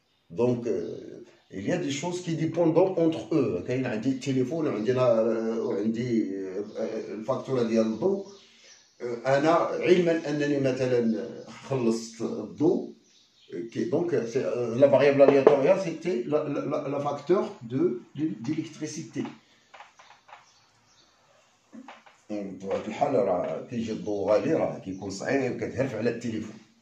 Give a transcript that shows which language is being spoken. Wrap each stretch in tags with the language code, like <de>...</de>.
<fr>Donc il y a des choses qui dépendent entre eux.</fr> <ar>كاين عندي التليفون وعندي الفاكتوره ديال الضوء. انا علما انني مثلا خلصت الضوء.</ar> <fr>Donc, la variable aléatoire, c'était la facteur d'électricité.</fr> <ar>بطبيعة الحال راه كيجي الضوء غالي، راه كيكون صعيب كتهرف على التليفون.</ar>